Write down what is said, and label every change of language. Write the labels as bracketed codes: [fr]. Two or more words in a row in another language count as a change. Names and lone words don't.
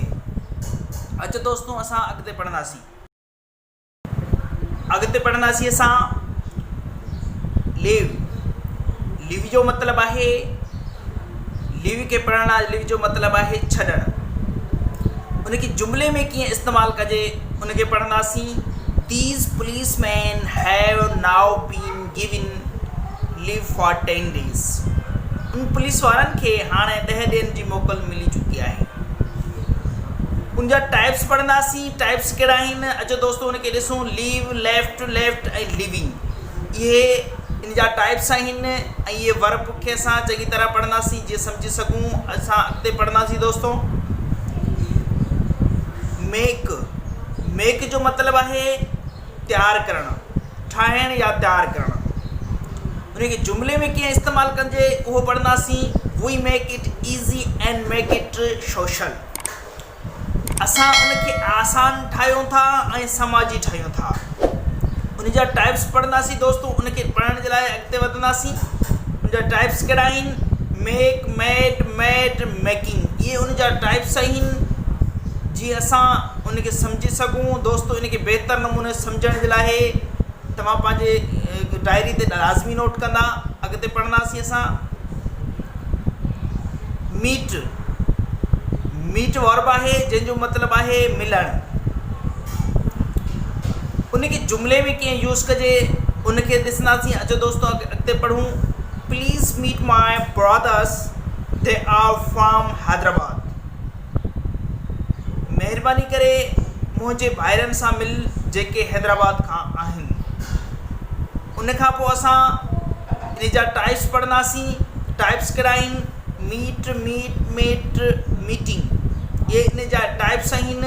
[sd] अचो दोस्तों, असां अॻिते पढ़ंदासीं असां लिव। लिव जो मतिलबु आहे, लिव खे पढ़ण लाइ लिव जो मतिलबु आहे छॾणु। उनखे जुमिले में कीअं इस्तेमालु कजे उनखे पढ़ंदासीं। [en] These policemen have now been given leave for 10 days। [sd] उन पुलिस वारनि खे हाणे 10 ॾींहंनि जी मोकल मिली चुकी आहे। उनजा टाइप्स पढ़ंदासीं। टाइप्स कहिड़ा आहिनि? अचो दोस्तों उनखे ॾिसूं। [en] leave, left, left [sd] ऐं लिविंग, इहे इन जा टाइप्स आहिनि ऐं इहे वर्ब खे असां चङी तरह पढ़ंदासीं जीअं सम्झी सघूं। असां अॻिते पढ़ंदासीं दोस्तों। [en] make, make [sd] जो मतिलबु आहे तयारु करणु, ठाहिणु या तयारु करणु। उनखे जुमिले में कीअं इस्तेमालु कजे उहो पढ़ंदासीं। [en] We make it easy and make it social. [sd] असां उनखे आसान ठाहियूं था ऐं समाजी ठाहियूं था। उन जा टाइप्स पढ़ंदासीं दोस्तों। उनखे पढ़ण जे लाइ अॻिते वधंदासीं। उन जा टाइप्स कहिड़ा आहिनि? [en] make, made, made, making, [sd] इहे उन जा टाइप्स आहिनि जीअं असां उनखे सम्झी सघूं। दोस्तों इनखे बहितर नमूने सम्झण जे लाइ तव्हां पंहिंजे डायरी ते लाज़मी नोट कंदा। अॻिते पढ़ंदासीं असां। [en] meet, meet verb [sd] आहे जंहिंजो मतिलबु आहे मिलणु। उनखे जुमिले में कीअं यूज़ कजे उनखे ॾिसंदासीं। अचो दोस्तों अॻिते पढ़ूं। [en] Please meet my brothers, they are from Hyderabad. [sd] महिरबानी करे मुंहिंजे भाइरनि सां मिल जेके हैदराबाद खां आहिनि। उन खां पोइ असां इन जा टाइप्स पढ़ंदासीं। टाइप्स कहिड़ा आहिनि? [en] meet, meet, met, meeting, [sd] इहे इन जा टाइप्स आहिनि।